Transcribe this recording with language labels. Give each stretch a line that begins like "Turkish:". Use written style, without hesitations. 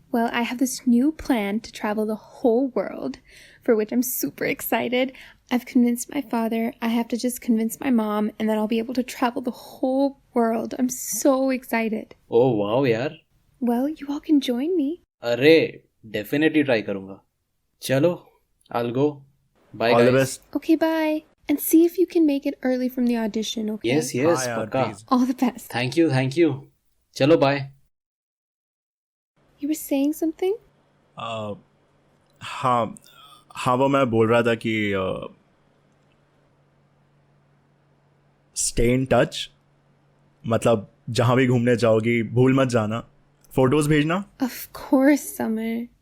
English: Well, I have this new plan to travel the whole world, for which I'm super excited. I've convinced my father. I have to just convince my mom, and then I'll be able to travel the whole world. I'm so excited.
Hindi: Oh wow यार।
English: Well, you all can join me.
Hindi: अरे definitely try करूंगा।
English: चलो I'll go. Bye all the guys. Best. Okay, bye. And see if you can make it early from the audition, okay? Yes, yes,
Hindi: हाँ यार, पक्का।
English: please। All the best.
Hindi: Thank you. चलो bye.
English: You were saying something?
Hindi: हाँ वो मैं बोल रहा था कि
English: stay in touch,
Hindi: मतलब जहाँ भी घूमने जाओगी भूल मत जाना, फोटोज भेजना।
English: Of course, Summer.